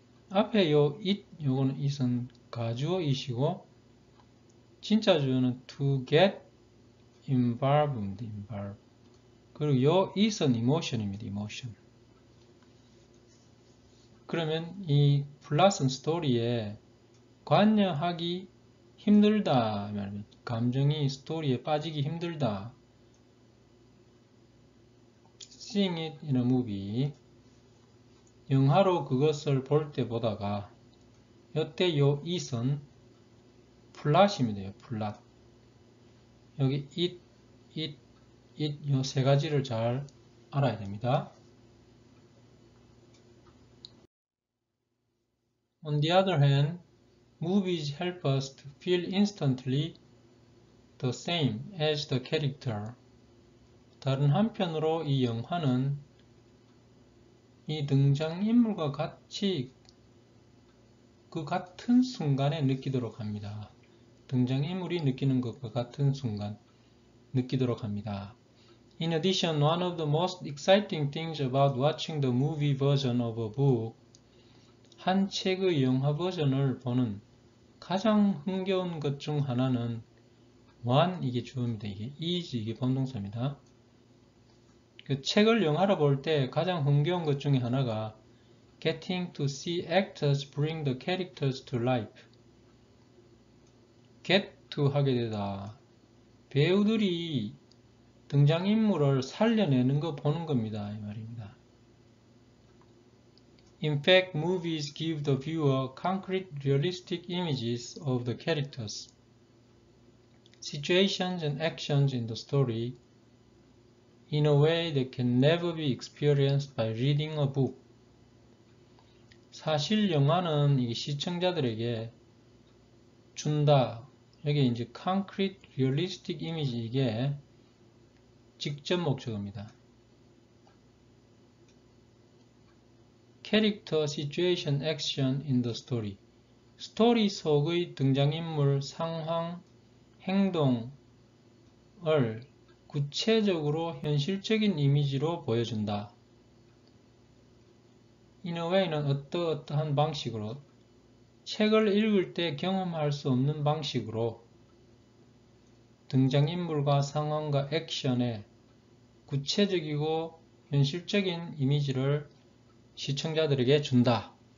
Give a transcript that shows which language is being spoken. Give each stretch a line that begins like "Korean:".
Korean: 앞에 요거는 it은 가주어 it이고 진짜 주어는
English: to get involved.
Korean: 그리고 요 it은 emotion입니다.
English: emotion.
Korean: 그러면 이 플롯은 스토리에 관여하기 힘들다. 감정이 스토리에 빠지기 힘들다.
English: Seeing it in a movie.
Korean: 영화로 그것을 볼 때 보다가 이때 요 it은 플롯입니다. 플롯. 여기 it 요 세 가지를 잘 알아야 됩니다.
English: On the other hand, movies help us to feel instantly the same as the character.
Korean: 다른 한편으로 이 영화는 이 등장인물과 같이 그 같은 순간에 느끼도록 합니다. 등장인물이 느끼는 것과 같은 순간 느끼도록 합니다.
English: In addition, one of the most exciting things about watching the movie version of a book,
Korean: 한 책의 영화 버전을 보는 가장 흥겨운 것 중 하나는
English: one,
Korean: 이게 주어입니다. 이게 is, 이게 본동사입니다. 그 책을 영화로 볼 때 가장 흥겨운 것 중에 하나가
English: getting to see actors bring the characters to life.
Korean: get to 하게 되다. 배우들이 등장인물을 살려내는 거 보는 겁니다. 이 말입니다.
English: In fact, movies give the viewer concrete, realistic images of the characters, situations and actions in the story in a way that can never be experienced by reading a book.
Korean: 사실 영화는 이 시청자들에게 준다. 여기 이제
English: concrete, realistic image
Korean: 이게 직접 목적어입니다.
English: Character, situation, action in the story.
Korean: 스토리 속의 등장인물, 상황, 행동을 구체적으로 현실적인 이미지로 보여준다. in a way는 어떠한 방식으로, 책을 읽을 때 경험할 수 없는 방식으로 등장인물과 상황과 액션에 구체적이고 현실적인 이미지를 시청자들에게 준다.